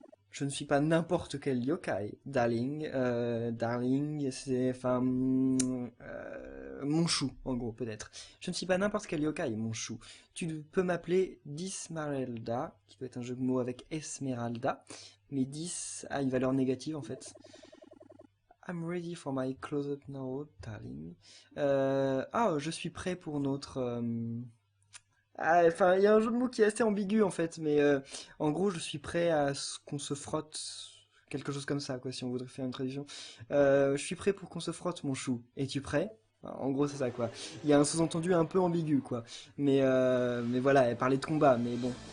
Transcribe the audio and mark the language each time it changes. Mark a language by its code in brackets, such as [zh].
[fr] Je ne suis pas n'importe quel yokai. Darling, c'est... Enfin... mon chou, en gros, peut-être. Je ne suis pas n'importe quel yokai, mon chou. Tu peux m'appeler Dismarelda, qui doit être un jeu de mots avec Esmeralda. Mais 10 a une valeur négative, en fait. [en] I'm ready for my close-up now, darling. [fr] Je suis prêt pour notre... Enfin, il y a un jeu de mots qui est assez ambigu en fait, mais en gros, je suis prêt à ce qu'on se frotte, quelque chose comme ça, quoi, si on voudrait faire une traduction. Je suis prêt pour qu'on se frotte, mon chou. Es-tu prêt? En gros, c'est ça, quoi. Il y a un sous-entendu un peu ambigu, quoi. Mais voilà, elle parlait de combat, mais bon.